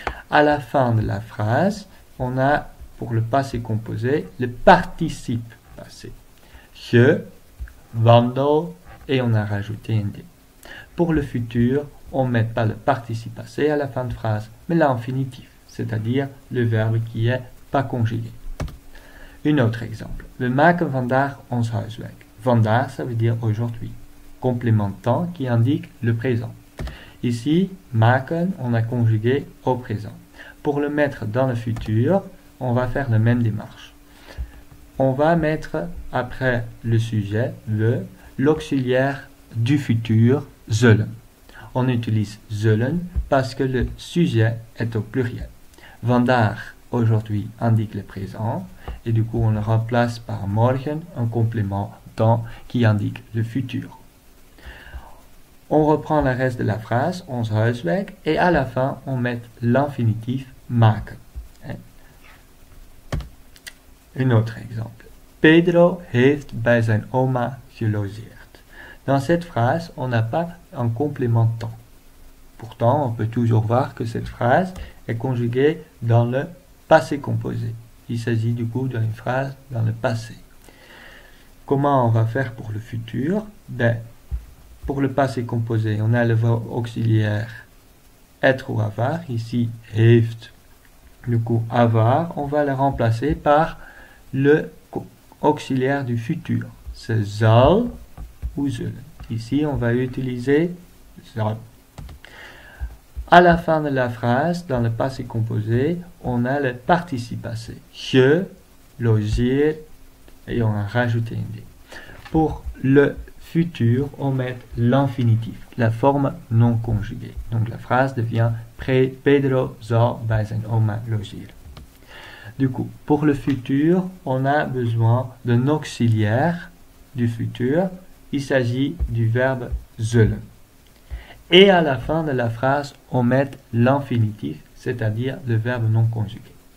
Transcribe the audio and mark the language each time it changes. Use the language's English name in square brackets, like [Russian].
[French] À la fin de la phrase, on a, pour le passé composé, le participe passé. Je, wandel, et on a rajouté un D. Pour le futur, on ne met pas le participe passé à la fin de phrase, mais l'infinitif, c'est-à-dire le verbe qui est pas conjugué. Un autre exemple. [Dutch] We maken vandaag ons huiswerk. [French] Vandaag, ça veut dire aujourd'hui. Complément de temps qui indique le présent. Ici, maken, on a conjugué au présent. Pour le mettre dans le futur, on va faire la même démarche. On va mettre après le sujet, le, l'auxiliaire du futur, zullen. On utilise zullen parce que le sujet est au pluriel. Vandaag, aujourd'hui, indique le présent et du coup on le remplace par morgen, un complément temps qui indique le futur. On reprend le reste de la phrase, [Dutch] ons huiswerk, [French] et à la fin on met l'infinitif maken. Un autre exemple. [Dutch] Pedro heeft bij zijn oma gelogeerd. [French] Dans cette phrase, on n'a pas un complément de temps. Pourtant, on peut toujours voir que cette phrase est conjuguée dans le passé composé. Il s'agit du coup d'une phrase dans le passé. Comment on va faire pour le futur? Pour le passé composé, on a le verbe auxiliaire être ou avoir. Ici, heeft, du coup avoir. On va le remplacer par le auxiliaire du futur. C'est zal ou zullen. Ici, on va utiliser zal. À la fin de la phrase, dans le passé composé, on a le participe passé. Je, logeer, et on a rajouté un D. Pour le futur, on met l'infinitif, la forme non conjuguée. Donc la phrase devient [Dutch] Pedro zal bij zijn oma logeren. [French] Du coup, pour le futur, on a besoin d'un auxiliaire du futur. Il s'agit du verbe zullen. Et à la fin de la phrase, on met l'infinitif, c'est-à-dire le verbe non conjugué.